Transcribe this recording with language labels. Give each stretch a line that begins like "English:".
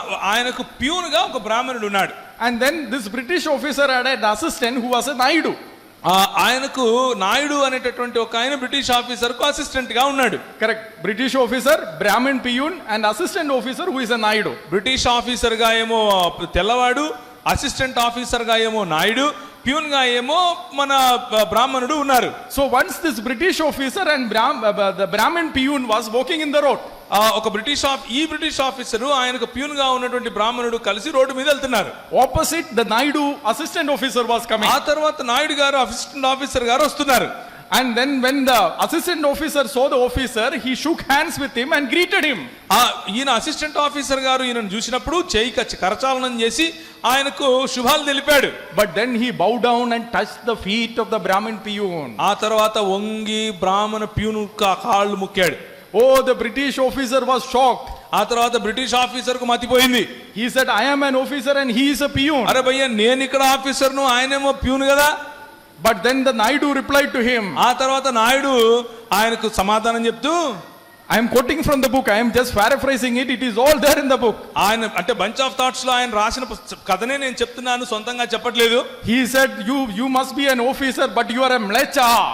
Telugu: ఆయనకు ప్యూన్ గా ఒక బ్రాహ్మణుడు ఉన్నాడు.
English: And then this British officer had an assistant who was a Naidu.
Telugu: ఆయనకు నాయుడు అనేటటువంటి ఒక ఆయన బ్రిటిష్ ఆఫీసర్ కు అసిస్టెంట్ గా ఉన్నాడు.
English: Correct. British officer, Brahmin peon, and assistant officer who is a Naidu.
Telugu: British officer గా ఏమో తెల్లవాడు, అసిస్టెంట్ ఆఫీసర్ గా ఏమో నాయుడు, ప్యూన్ గా ఏమో మన బ్రాహ్మణుడు ఉన్నారు.
English: So once this British officer and the Brahmin peon was walking in the road.
Telugu: ఒక బ్రిటిష్ ఆఫీసరు ఆయనకు ప్యూన్ గా ఉన్నటువంటి బ్రాహ్మణుడు కలిసి రోడ్డు మీద వెళ్తున్నారు.
English: Opposite the Naidu assistant officer was coming.
Telugu: ఆ తర్వాత నాయుడు గారు అసిస్టెంట్ ఆఫీసర్ గారు వస్తున్నారు.
English: And then when the assistant officer saw the officer, he shook hands with him and greeted him.
Telugu: ఈయన అసిస్టెంట్ ఆఫీసర్ గారు ఈయనను చూసినప్పుడు చేయి కరచాలనం చేసి ఆయనకు శుభాలు తెలిపాడు.
English: But then he bowed down and touched the feet of the Brahmin peon.
Telugu: ఆ తర్వాత వంగి బ్రాహ్మణ ప్యూన్ కాళ్ళు ముక్కాడు.
English: Oh, the British officer was shocked.
Telugu: ఆ తర్వాత బ్రిటిష్ ఆఫీసర్ కు మతిపోయింది.
English: He said, I am an officer and he is a peon.
Telugu: అరే భయ్యా, నేను ఇక్కడ ఆఫీసర్ ను, ఆయనేమో ప్యూన్ కదా.
English: But then the Naidu replied to him.
Telugu: ఆ తర్వాత నాయుడు ఆయనకు సమాధానం చెప్తూ,
English: I am quoting from the book, I am just paraphrasing it, it is all there in the book.
Telugu: ఆయన అంటే బంచ్ ఆఫ్ థాట్స్ లో ఆయన రాసిన కథనే నేను చెప్తున్నాను, సొంతంగా చెప్పట్లేదు.
English: He said, you must be an officer but you are a mlecha.